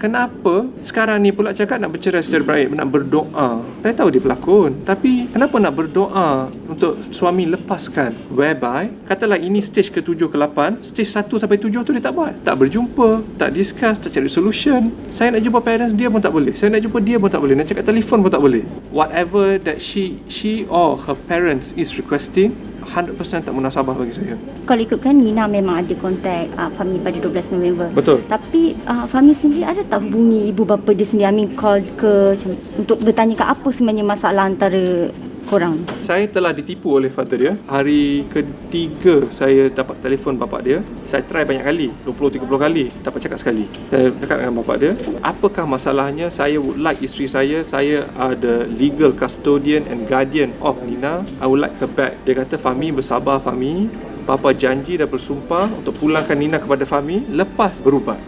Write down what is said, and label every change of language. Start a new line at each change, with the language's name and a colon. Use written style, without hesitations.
Malay: Kenapa sekarang ni pula cakap nak bercerai secara baik, nak berdoa. Saya tahu dia pelakon. Tapi, kenapa nak berdoa untuk suami lepaskan?
English: Whereby,
Malay: katalah ini stage ke-7 ke-8, stage 1 sampai 7 tu dia tak buat. Tak berjumpa, tak discuss, tak cari solution. Saya nak jumpa parents dia pun tak boleh. Saya nak jumpa dia pun tak boleh. Nak cakap telefon pun tak boleh.
English: Whatever that she or her parents is requesting,
Malay: 100% tak munasabah bagi saya. Kalau ikutkan Nina memang ada kontak Fahmi pada 12 November. Betul. Tapi Fahmi sendiri ada tak hubungi ibu bapa dia sendiri, call ke untuk bertanyakan apa sebenarnya masalah antara korang? Saya telah ditipu oleh father dia. Hari ketiga saya dapat telefon bapak dia. Saya try banyak kali, 20-30 kali, dapat cakap sekali. Saya cakap dengan bapak dia, apakah masalahnya? Saya
English: would like isteri saya are the legal custodian and guardian of Nina. I would like her back.
Malay: Dia kata, Fahmi bersabar Fahmi. Bapa janji dan bersumpah untuk pulangkan Nina kepada Fahmi lepas berubat.